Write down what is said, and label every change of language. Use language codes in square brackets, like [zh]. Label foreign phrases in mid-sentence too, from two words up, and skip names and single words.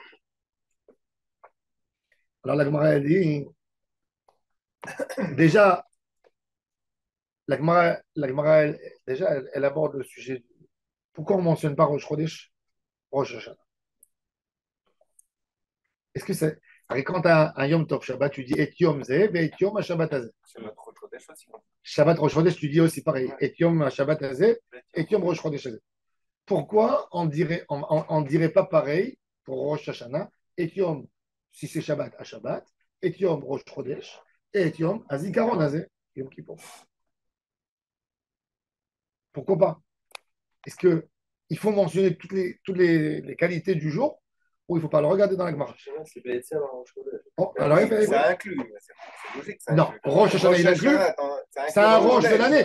[fr] Alors la Gemara a dit déjà. La Gemara, elle aborde le sujet. Pourquoi on ne mentionne pas Rosh Chodesh, Rosh Hashanah? Est-ce que c'est. Quand tu as un Yom Tov Shabbat, tu dis [he] את יום זה, את יום שבת הזה. [fr] Shabbat Rosh Chodesh, tu dis aussi pareil. [he] את יום שבת הזה, את יום ראש חודש הזה. [fr] Pourquoi on dirait pas pareil pour Rosh Hashanah, et Yom, si c'est Shabbat, à Shabbat, [he] את יום ראש חודש, את יום הזכרון הזה, [fr] Yom Kippur. Pourquoi pas? Est-ce qu'il faut mentionner toutes les qualités du jour ou il ne faut pas le regarder dans la Gemara? Ça inclut. C'est logique. Non, Rosh Hashanah, il inclut. C'est un Rosh de l'année.